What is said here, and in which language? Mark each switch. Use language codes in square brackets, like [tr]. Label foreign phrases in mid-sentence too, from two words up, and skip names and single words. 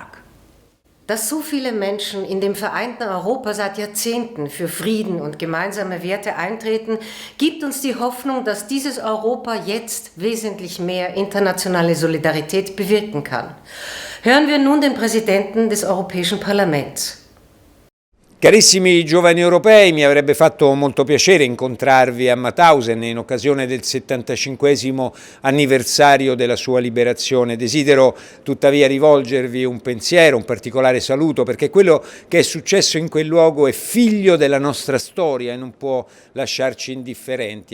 [de] Dass so viele Menschen in dem vereinten Europa seit Jahrzehnten für Frieden und gemeinsame Werte eintreten, gibt uns die Hoffnung, dass dieses Europa jetzt wesentlich mehr internationale Solidarität bewirken kann. Hören wir nun den Präsidenten des Europäischen Parlaments. [it] Carissimi giovani europei, mi avrebbe fatto molto piacere incontrarvi a Mauthausen in occasione del 75° anniversario della sua liberazione. Desidero tuttavia rivolgervi un pensiero, un particolare saluto, perché quello che è successo in quel luogo è figlio della nostra storia e non può lasciarci indifferenti.